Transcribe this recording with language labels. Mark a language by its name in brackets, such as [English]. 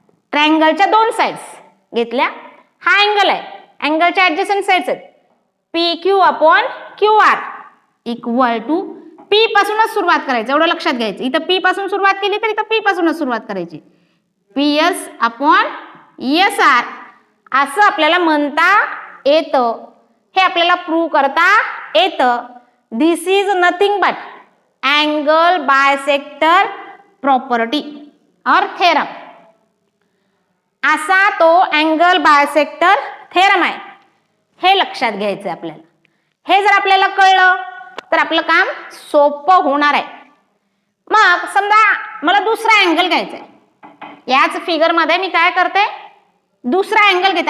[Marathi] ट्रायंगलच्या दोन साइड्स घेतल्या. हा अँगल आहे, अँगलच्या ऍडजसंट साइड्स आहेत P Q upon Q R equal to P पासूनच सुरुवात करायचं, एवढं लक्षात घ्यायचं. इथं पी पासून सुरुवात केली तर इथं पी पासूनच सुरुवात करायची. P S upon S R असं आपल्याला म्हणता येतं. हे आपल्याला प्रूव्ह करता येतं. [English] This is nothing but angle bisector property और theorem. [Marathi] असा तो अँगल बायसेक्टर थेरम आहे. हे लक्षात घ्यायचं आपल्याला. हे जर आपल्याला कळलं तर आपलं काम सोपं होणार आहे. मग समजा मला दुसरा अँगल घ्यायचा आहे. याच फिगर मध्ये मी काय करते, दुसरा अँगल घेते.